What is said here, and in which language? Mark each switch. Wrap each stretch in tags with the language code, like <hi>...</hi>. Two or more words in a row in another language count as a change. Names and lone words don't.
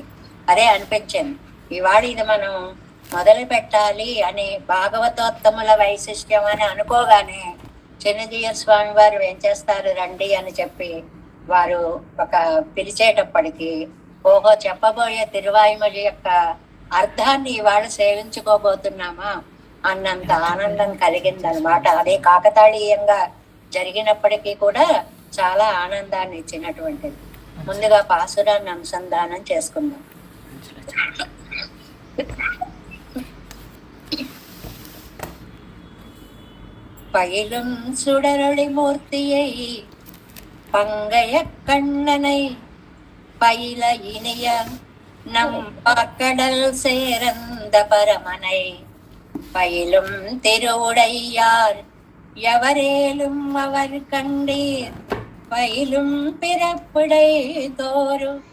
<te>అదే అనిపించింది ఇవాళ ఇది మనం మొదలు పెట్టాలి అని, భాగవతోత్తముల వైశిష్ట్యం అని అనుకోగానే చిన్నజీయ స్వామి వారు ఏం చేస్తారు, రండి అని చెప్పి వారు ఒక పిలిచేటప్పటికి ఓహో చెప్పబోయే తిరువాయుమొഴి యొక్క అర్థాన్ని ఇవాళ సేవించుకోబోతున్నామా అన్నంత ఆనందం కలిగిందనమాట. అదే కాకతాళీయంగా జరిగినప్పటికీ కూడా చాలా ఆనందాన్ని ఇచ్చినటువంటిది. ముందుగా పాసురాన్ని అనుసంధానం చేసుకుందాం.</te> <ta>பயிலும் சுடரொளி மூர்த்தியை பங்கைய கண்ணனை பயில இனிய நம் பாக்கடல் சேரந்த பரமனை பயிலும் திருவுடையார் எவரேலும் அவர் கண்டீர் பயிலும் பிறப்புடை தோறு</ta>